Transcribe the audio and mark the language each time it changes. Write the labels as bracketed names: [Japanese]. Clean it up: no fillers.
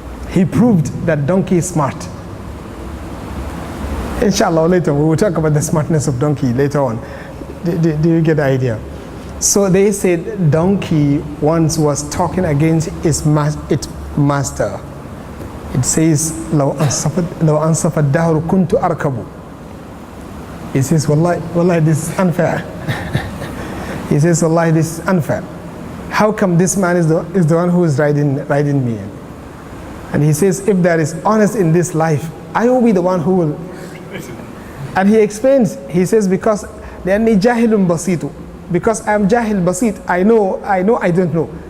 [English] He proved that donkey is smart. Inshallah, later we will talk about the smartness of donkey later on. Do you get the idea? So they said donkey once was talking against its master. [Arabic] It says, لو أنصف الدهر كنت أركب. [English] He says, Wallahi, this is unfair. He says, Wallahi, this is unfair. How come this man is the one who is riding me? And he says, if there is honest in this life, I will be the one who will. And he explains, he says, because [Arabic] لأني جاهل بسيط, [English] because I am [Arabic] jahil basit, [English] I know I don't know.